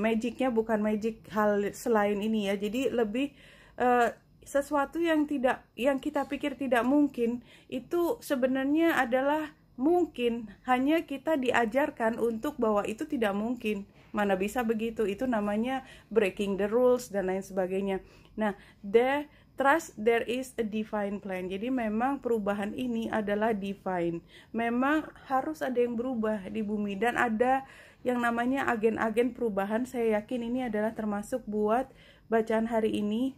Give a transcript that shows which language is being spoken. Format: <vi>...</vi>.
<id>Magicnya bukan magic hal selain ini ya, jadi lebih sesuatu yang kita pikir tidak mungkin itu sebenarnya adalah mungkin, hanya kita diajarkan untuk bahwa itu tidak mungkin. Mana bisa begitu, itu namanya</id> <en>breaking the rules</en> <id>dan lain sebagainya.</id> <en>Nah, trust there is a divine plan.</en> <id>Jadi memang perubahan ini adalah divine. Memang harus ada yang berubah di bumi, dan ada yang namanya agen-agen perubahan. Saya yakin ini adalah termasuk buat bacaan hari ini.</id>